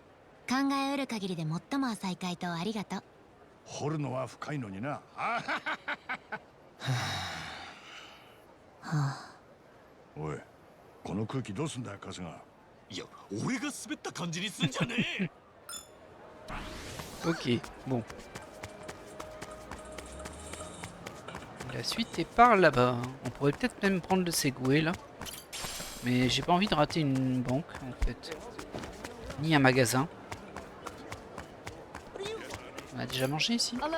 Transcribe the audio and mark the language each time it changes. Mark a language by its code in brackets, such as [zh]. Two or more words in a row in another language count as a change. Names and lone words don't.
[ja] 考えうる限りで最も浅い回答ありがとう。掘るのは深いのにな。はあ、おい、この空気どうすんだよ、春日。いや、俺が滑った感じにすんじゃねえ。 [fr] Ok, bon. La suite est par là-bas. On pourrait peut-être même prendre le Segway là. Mais j'ai pas envie de rater une banque en fait. Ni un magasin. On a déjà mangé ici?